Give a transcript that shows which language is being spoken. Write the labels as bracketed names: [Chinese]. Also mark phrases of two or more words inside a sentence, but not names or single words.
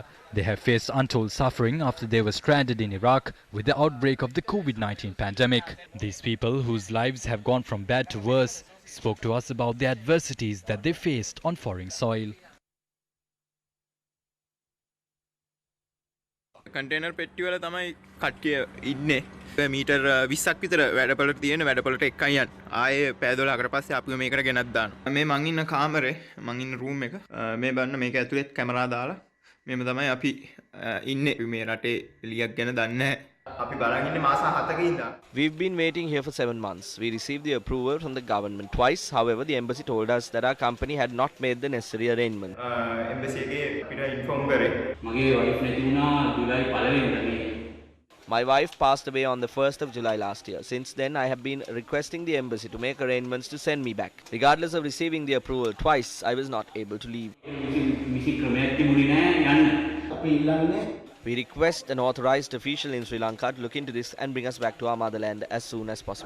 [English] They have faced untold suffering after they were stranded in Iraq with the outbreak of the COVID-19 pandemic. These people, whose lives have gone from bad to worse, spoke to us about the adversities that they faced on foreign soil. [Sinhala] කන්ටේනර් පෙට්ටි වල තමයි කට්ටිය ඉන්නේ මීටර් 20ක් විතර වැඩපළට තියෙන වැඩපළට එකයි යන්න ආයේ පෑ 12කට පස්සේ අපිව මේකට ගෙනත් දානවා මේ මං ඉන්න කාමරේ මං ඉන්න රූම් එක මේ බලන්න මේක ඇතුලේ කැමරා දාලා මෙහෙම තමයි අපි ඉන්නේ මේ රටේ එළියක් ගැන දන්නේ නැහැ අපි බලන් ඉන්නේ මාස 7ක ඉඳන්. [English] We've been waiting here for 7 months. We received the approval from the government twice. However, the embassy told us that our company had not made the necessary arrangement. [Sinhala] embassy එකේ අපිට ඉන්ෆෝම් කරේ. මගේ වයිෆ් නැති වුණා ජූලයි 1 වෙනිදා. [English] My wife passed away on the 1st of July last year. Since then, I have been requesting the embassy to make arrangements to send me back. Regardless of receiving the approval twice, I was not able to leave. We request an authorized official in Sri Lanka to look into this and bring us back to our motherland as soon as possible.